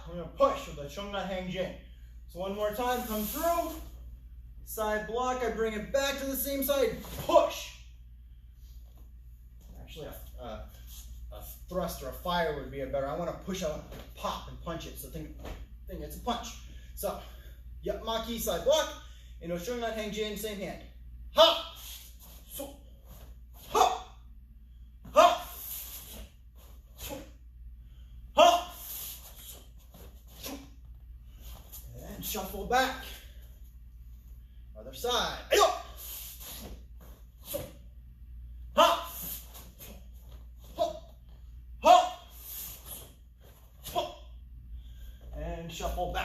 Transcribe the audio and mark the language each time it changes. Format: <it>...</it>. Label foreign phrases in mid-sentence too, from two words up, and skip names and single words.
<en>We're gonna push with the Shungnat Hang Jin. So one more time, come through, side block, I bring it back to the same side, push. Actually, a thrust or a fire would be a better. I wanna push out, pop, and punch it, so think it's a punch. So, yup, Maki, side block, and Shungnat Hang Jin, same hand. Ha! So, ha! Ha! Ha! And shuffle back. Other side. Ha! Ha! Ha! And shuffle back.</en>